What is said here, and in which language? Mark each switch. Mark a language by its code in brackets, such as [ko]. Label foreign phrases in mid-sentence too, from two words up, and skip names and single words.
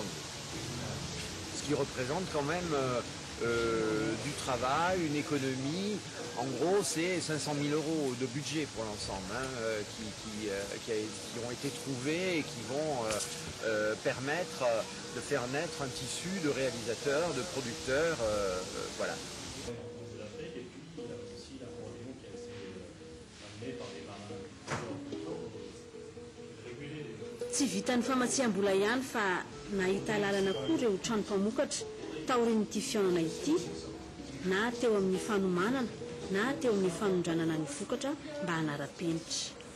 [fr] Ce qui représente quand même du travail, une économie. En gros, c'est 500 000 € de budget pour l'ensemble qui ont été trouvés et qui vont permettre de faire naître un tissu de réalisateurs, de producteurs. Voilà. [mg] Tsy vitan'ny famatsiam-bola ihany fa nahita lalana koa ireo trano mpamokatra taorin'ity fiaonana ity na teo amin'ny fanomanana na teo amin'ny fanondranana ny vokatra mba hanara-penitra.